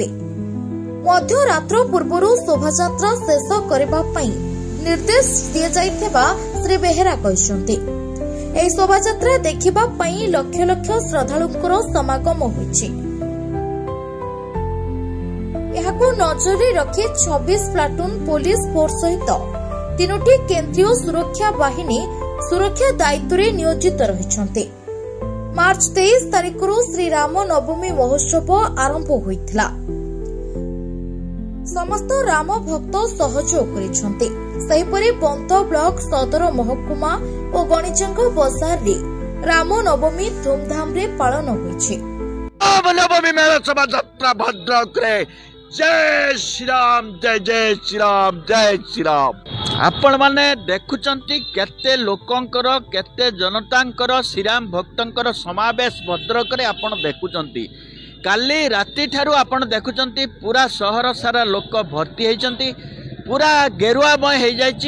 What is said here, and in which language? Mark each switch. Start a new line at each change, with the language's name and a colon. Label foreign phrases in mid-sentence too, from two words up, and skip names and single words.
Odia: ମଧ୍ୟ ରାତ୍ର ପୂର୍ବରୁ ଶୋଭାଯାତ୍ରା ଶେଷ କରିବା ପାଇଁ ନିର୍ଦ୍ଦେଶ ଦିଆ ଯାଇଥିବା ଶ୍ରୀ ବେହେରା କହିଛନ୍ତି। ଏହି ଶୋଭାଯାତ୍ରା ଦେଖିବା ପାଇଁ ଲକ୍ଷ ଲକ୍ଷ ଶ୍ରଦ୍ଧାଳୁଙ୍କର ସମାଗମ ହୋଇଛି। ଏହାକୁ ନଜରେ ରଖି 26 ପ୍ଲାଟୁନ ପୁଲିସ ଫୋର୍ସ ସହିତ 3ଟି କେନ୍ଦ୍ରୀୟ ସୁରକ୍ଷା ବାହିନୀ ସୁରକ୍ଷା ଦାୟିତ୍ୱ ନିୟୋଜିତ ରହିଛନ୍ତି। ମାର୍ଚ୍ଚ 23 ତାରିଖରୁ ଶ୍ରୀ ରାମ ନବମୀ ମହୋତ୍ସବ ଆରମ୍ଭ ହୋଇଥିଲା। ସମସ୍ତ ରାମ ଭକ୍ତ ସହଯୋଗ କରିଛନ୍ତି। ସେହିପରି ବନ୍ତ ବ୍ଲକ ସଦର ମହକୁମା ଓ ଗଣିଚଙ୍ଗ ବଜାର ରେ ରାମ ନବମୀ ଧୁମଧାମ ରେ ପାଳନ ହୋଇଛି। ରାମ ନବମୀ ମେଳା ଶୋଭାଯାତ୍ରା ଭଦ୍ରକ ରେ ଜୟ ଶ୍ରୀ ରାମ ଜୟ ଜୟ ଶ୍ରୀ ରାମ ଜୟ ଶ୍ରୀ ରାମ। ଆପଣ ମାନେ ଦେଖୁଛନ୍ତି କେତେ ଲୋକଙ୍କର କେତେ ଜନତାଙ୍କର ଶ୍ରୀରାମ ଭକ୍ତଙ୍କର ସମାବେଶ ଭଦ୍ରକ ରେ ଆପଣ ଦେଖୁଛନ୍ତି। କାଲି ରାତି ଠାରୁ ଆପଣ ଦେଖୁଛନ୍ତି ପୂରା ସହର ସାରା ଲୋକ ଭର୍ତ୍ତି ହୋଇଛନ୍ତି। ପୂରା ଗେରୁଆମୟ ହୋଇ ଯାଇଛି।